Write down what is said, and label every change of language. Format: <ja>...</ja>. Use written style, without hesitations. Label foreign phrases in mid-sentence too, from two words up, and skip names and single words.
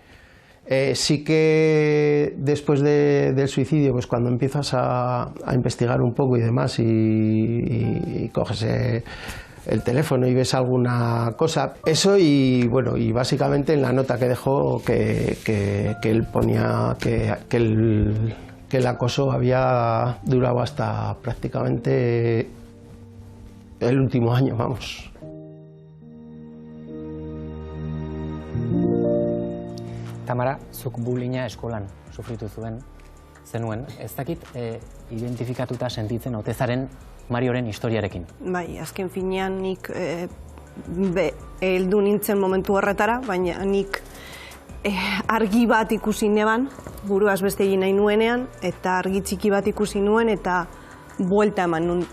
<es>Sí que después del suicidio, pues cuando empiezas a investigar un poco y demás y coges el teléfono y ves alguna cosa, eso y bueno, y básicamente en la nota que dejó que él ponía que el acoso había durado hasta prácticamente el último año, vamos.</es> <eu>Tamara, zuk bullyinga eskolan sufritu zenuen. Ez dakit identifikatuta sentitzen ote zaren Marioren historiarekin. Bai, azken finean nik heldu nintzen momentu horretara, baina nik argi bat ikusi neban, buruaz beste egin nahi nuenean, eta argi txiki bat ikusi nuen, eta buelta eman nuen.</eu>